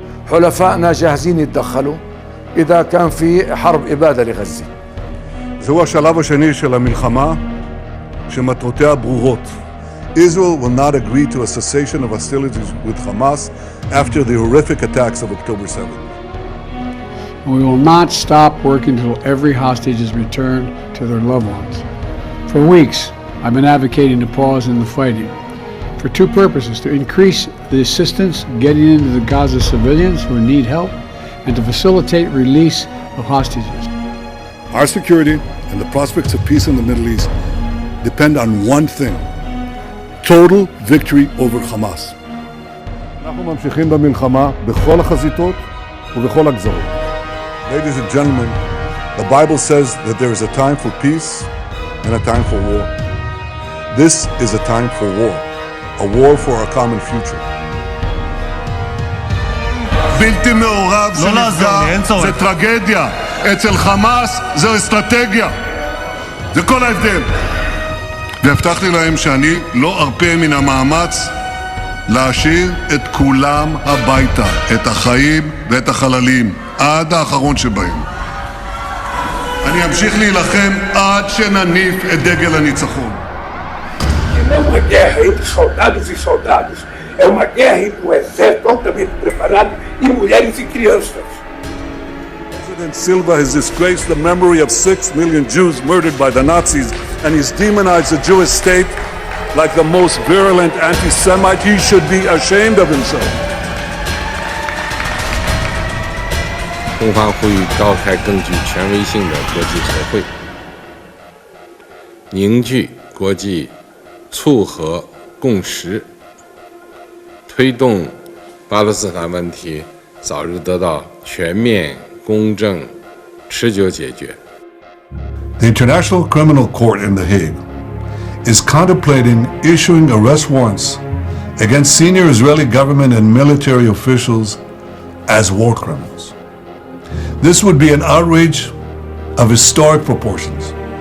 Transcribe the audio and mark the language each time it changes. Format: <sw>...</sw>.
<ar>حلفائنا جاهزين يتدخلوا إذا كان في حرب إبادة لغزة.</ar> <he>זהו השלב השני של המלחמה, שמטרותיה ברורות.</he> <en>Israel will not agree to a cessation of hostilities with Hamas after the horrific attacks of October 7th. We will not stop working until every hostage is returned to their loved ones. For weeks, I've been advocating a pause in the fighting for two purposes: to increase the assistance getting into the Gaza civilians who need help, and to facilitate release of hostages. Our security and the prospects of peace in the Middle East depend on one thing: total victory over Hamas.</en> <he>אנחנו ממשיכים במלחמה בכל החזיתות ובכל הגזרות.</he> <en>Ladies and gentlemen, the Bible says that there is a time for peace and a time for war. This is a time for war, a war for our common future.</en> <he>בלתי מעורב שנפגע זה טרגדיה, אצל חמאס זה אסטרטגיה. זה כל ההבדל. והבטחתי להם שאני לא ארפה מן המאמץ להשאיר את כולם הביתה, את החיים ואת החללים, עד האחרון שבהם. אני אמשיך להילחם עד שנניף את דגל הניצחון.</he> <pt>Não é uma guerra entre soldados e soldados, é uma guerra entre um exército altamente preparado e mulheres e crianças.</pt> <en>President Silva has disgraced the memory of 6 million Jews murdered by the Nazis, and he's demonized the Jewish state like the most virulent anti-Semite. He should be ashamed of himself.</en> <zh>中方呼吁召开更具权威性的国际和会，凝聚国际促和共识，推动巴勒斯坦问题早日得到全面、公正、持久解决。</zh> <en>The International Criminal Court in The Hague is contemplating issuing arrest warrants against senior Israeli government and military officials as war criminals. This would be an outrage of historic proportions.</en>